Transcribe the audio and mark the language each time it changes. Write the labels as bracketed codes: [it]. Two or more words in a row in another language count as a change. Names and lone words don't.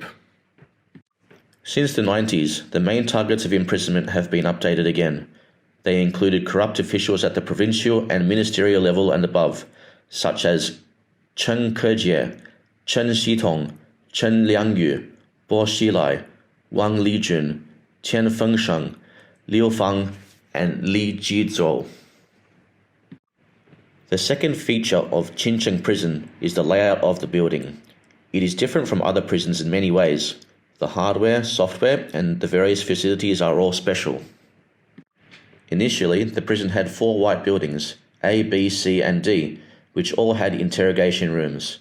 [en] Since the 90s, the main targets of imprisonment have been updated again. They included corrupt officials at the provincial and ministerial level and above, such as Chen Kejie, Chen Xitong, Chen Liangyu, Bo Xilai, Wang Lijun, Tian Fengsheng, Liu Fang, and Li Jizhou. The second feature of Qincheng Prison is the layout of the building. It is different from other prisons in many ways. The hardware, software, and the various facilities are all special. Initially, the prison had 4 white buildings, A, B, C, and D, which all had interrogation rooms.